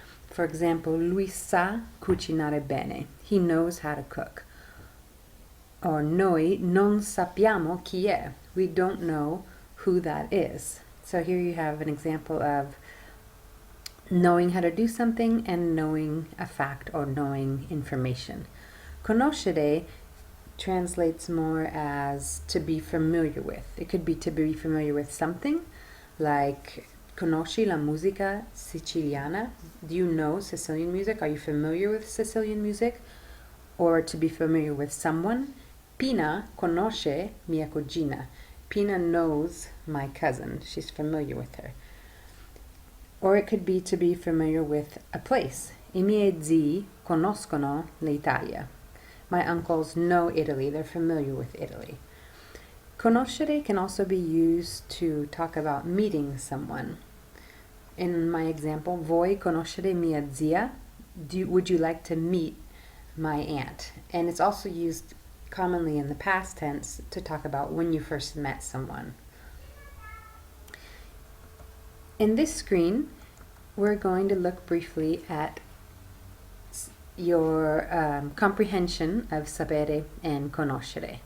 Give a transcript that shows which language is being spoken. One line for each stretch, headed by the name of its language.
English: For example,
Italian: lui sa cucinare bene.
English: He knows how to cook.
Italian: Or noi non sappiamo chi è.
English: We don't know who that is. So here you have an example of knowing how to do something and knowing a fact or knowing information. Conoscere translates more as to be familiar with. It could be to be familiar with something, like
Italian: conosci la musica siciliana?
English: Do you know Sicilian music? Are you familiar with Sicilian music? Or to be familiar with someone.
Italian: Pina conosce mia cugina.
English: Pina knows my cousin. She's familiar with her. Or it could be to be familiar with a place.
Italian: I miei zii conoscono l'Italia.
English: My uncles know Italy. They're familiar with Italy. Conoscere can also be used to talk about meeting someone. In my example,
Italian: voi conoscere mia zia?
English: Would you like to meet my aunt? And it's also used commonly in the past tense to talk about when you first met someone. In this screen, we're going to look briefly at your comprehension of sapere and conoscere.